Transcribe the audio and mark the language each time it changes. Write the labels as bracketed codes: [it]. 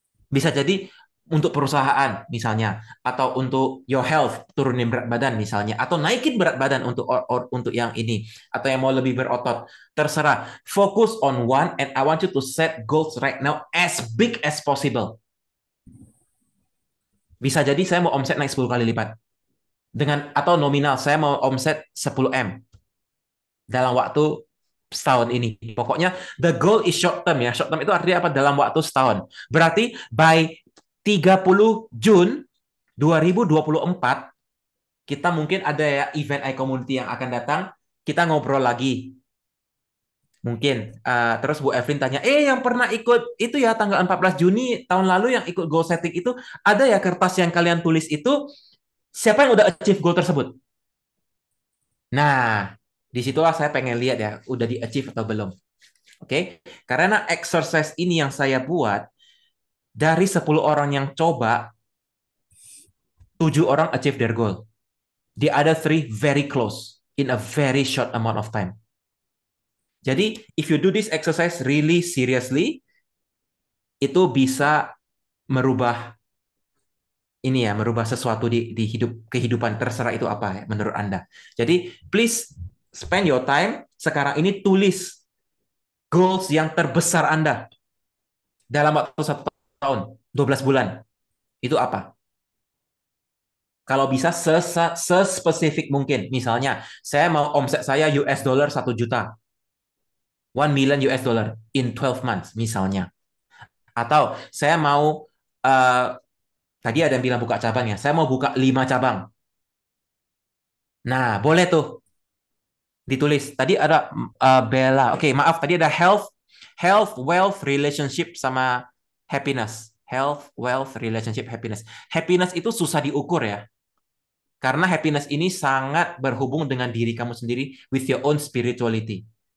[id] Bisa jadi untuk perusahaan misalnya, atau untuk your health, turunin berat badan misalnya, atau naikin berat badan untuk yang ini, atau yang mau lebih berotot. Terserah. [en] Focus on one and I want you to set goals right now as big as possible. [id] Bisa jadi saya mau omset naik 10 kali lipat. Atau nominal, saya mau omset 10M dalam waktu setahun ini. Pokoknya [en] the goal is short term [id] ya. Short term itu artinya apa? Dalam waktu setahun. Berarti by 30 Jun 2024 kita mungkin ada ya event iCommunity yang akan datang. Kita ngobrol lagi. Mungkin. Terus Bu Evelyn tanya, yang pernah ikut itu ya tanggal 14 Juni tahun lalu yang ikut goal setting itu, ada ya kertas yang kalian tulis itu, siapa yang udah achieve goal tersebut? Nah, disitulah saya pengen lihat ya, udah di achieve atau belum. Oke, karena exercise ini yang saya buat, dari 10 orang yang coba, 7 orang [en] achieve their goal. The other 3 very close in a very short amount of time. [id] Jadi, [en] if you do this exercise really seriously, [id] itu bisa merubah ini ya, merubah sesuatu di kehidupan, terserah itu apa ya menurut Anda. Jadi, please spend your time sekarang ini, tulis goals yang terbesar Anda dalam waktu 1 tahun, 12 bulan. Itu apa? Kalau bisa sespesifik mungkin. Misalnya, saya mau omset saya US dollar 1 juta. [en] 1 million US dollar in 12 months [id] misalnya. Atau saya mau tadi ada yang bilang buka cabang ya. Saya mau buka 5 cabang. Nah, boleh tuh ditulis. Tadi ada Bella. Oke, maaf tadi ada health, wealth, relationship sama happiness. [en] Health, wealth, relationship, happiness. [id] Happiness itu susah diukur ya. Karena happiness ini sangat berhubung dengan diri kamu sendiri, [en] with your own spirituality.